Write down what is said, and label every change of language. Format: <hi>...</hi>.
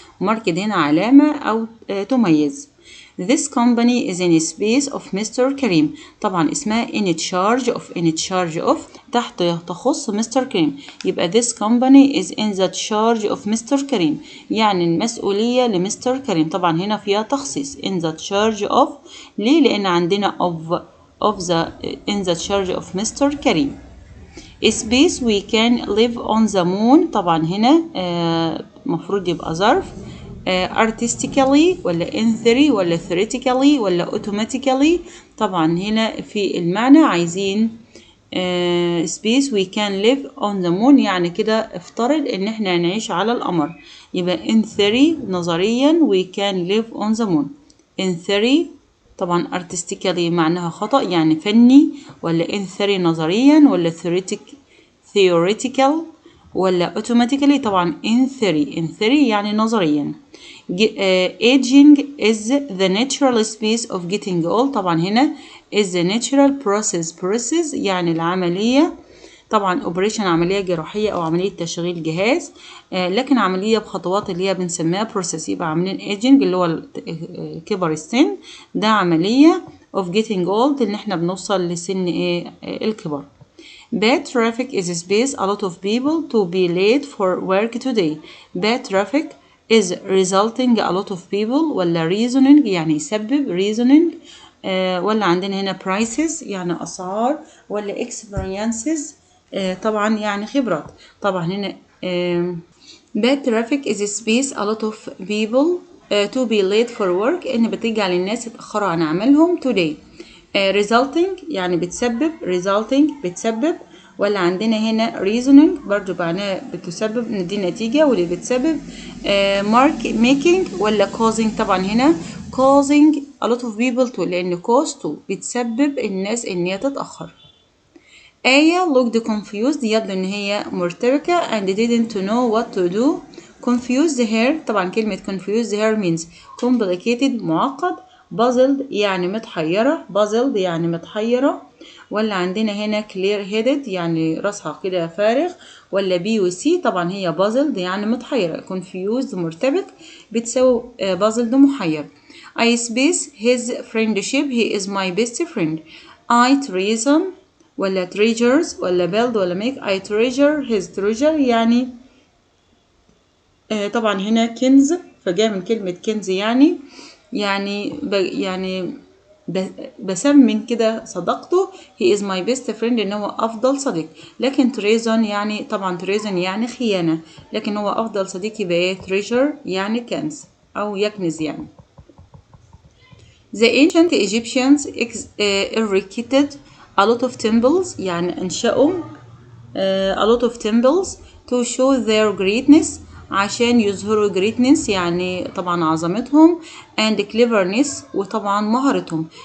<en>marked</en> <ar>هنا علامة أو تميز.</ar> <en>This company is in space of Mr.</en> <ar>كريم. طبعا اسمها</ar> <en>in charge of</en> <ar>تحت تخص مستر كريم.</ar> <en>يبقى this company is in the charge of Mr.</en> <ar>كريم، يعني المسؤولية لمستر كريم. طبعا هنا فيها تخصيص</ar> <en>in the charge of.</en> <ar>ليه؟ لأن عندنا of the in the charge of Mr. كريم.</ar> <en>Space we can live on the moon.</en> <ar>طبعا هنا مفروض يبقى ظرف.</ar> <en>artistically ولا in theory ولا theoretically ولا automatically.</en> <ar>طبعا هنا في المعنى عايزين</ar> <en>space we can live on the moon،</en> <ar>يعني كده افترض ان احنا نعيش على القمر.</ar> <en>يبقى in theory</en> <ar>نظريا</ar> <en>we can live on the moon.</en> <ar>in theory طبعا artistically معناها خطأ يعني فني، ولا in theory نظريا ولا theoretical ولا automatically. طبعا in theory يعني نظريا.</ar> <en>aging is the natural space of getting old.</en> <ar>طبعا هنا is the natural process يعني العملية. طبعا operation عملية جراحية أو عملية تشغيل جهاز، لكن عملية بخطوات اللي هي بنسميها process. يبقى عاملين aging اللي هو كبر السن، ده عملية of getting old إن احنا بنوصل لسن الكبر.</ar> <en>Bad traffic is a space a lot of people to be late for work today. Bad traffic is resulting a lot of people ولا reasoning</en> <ar>يعني يسبب</ar> <en>reasoning، ولا عندنا هنا prices يعني أسعار، ولا experiences طبعا يعني خبرات. طبعا هنا bad traffic is a space a lot of people to be late for work</en> <ar>إن بتجعل الناس يتأخروا عن عملهم</ar> <en>today.</en> <ar>resulting يعني بتسبب، ولا عندنا هنا reasoning برضو معناها بتسبب ان دي نتيجة، واللي بتسبب making ولا causing. طبعا هنا</ar> <en>causing a lot of people to</en> <ar>لأن cause to بتسبب الناس ان هي تتأخر.</ar> <en>آية looked confused</en> <ar>يبدو ان هي مرتبكة</ar> <en>and didn't know what to do. confused her</en> <ar>طبعا كلمة</ar> <en>confused her means complicated معقد.</en> <ar>puzzled يعني متحيرة. ولا عندنا هنا clear headed يعني راسها كده فارغ. ولا B و C طبعا هي puzzled يعني متحيرة. confused مرتبك بتساوي puzzled محير.</ar> <en>I space his friendship he is my best friend. I treason ولا treasures ولا build ولا make.</en> <ar>I treasure his treasure يعني طبعا هنا كنز، فجاء من كلمة كنز يعني بسمن كده صداقته.</ar> <en>he is my best friend</en> <ar>ان هو افضل صديق. لكن treason يعني طبعا treason يعني خيانة، لكن هو افضل صديق يبقى ايه treasure يعني كنز او يكنز يعني.</ar> <en>The ancient Egyptians erected a lot of temples</en> <ar>يعني انشأوا</ar> <en>a lot of temples to show their greatness</en> <ar>عشان يظهروا</ar> <en>greatness يعني طبعا عظمتهم and cleverness</en> <ar>وطبعا مهارتهم.</ar>